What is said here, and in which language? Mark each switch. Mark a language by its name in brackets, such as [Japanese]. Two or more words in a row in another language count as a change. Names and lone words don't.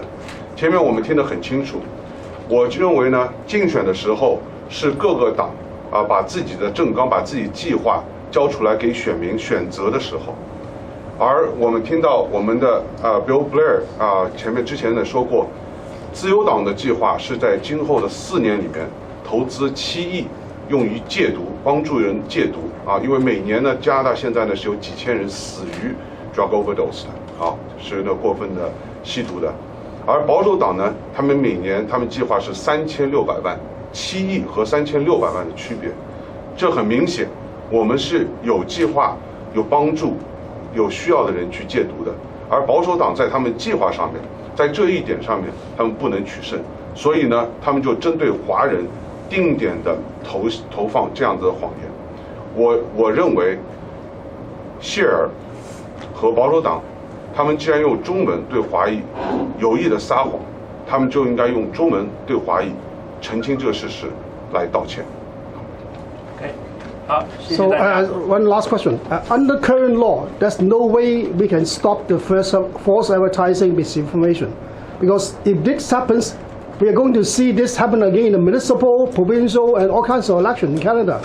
[Chinese] 前面我們聽得很清楚，我認為呢，競選的時候是各個黨把自己的政綱、把自己計劃交出來給選民選擇的時候，而我們聽到我們的Bill Blair 之前呢說過，自由黨的計劃是在今後的4年裡面投資7億用於戒毒，幫助人戒毒因為每年呢加拿大現在呢是有幾千人死於 [English] drug overdose [Chinese] 的是那過分的吸毒的，而保守黨呢，他們每年他們計劃是3600萬，7億和3600萬的區別，這很明顯，我們是有計劃、有幫助、有需要的人去戒毒的，而保守黨在他們計劃上面，在這一點上面，他們不能取勝，所以呢，他們就針對華人定點的投放這樣子的謊言。我認為謝爾和保守黨，他們既然用中文對華裔有意的撒謊，他們就應該用中文對華裔澄清這個事實來道歉。 [English] So one last question. Under current law, there's no way we can stop the false advertising misinformation. Because if this happens, we are going to see this happen again in the municipal, provincial, and all kinds of elections in Canada.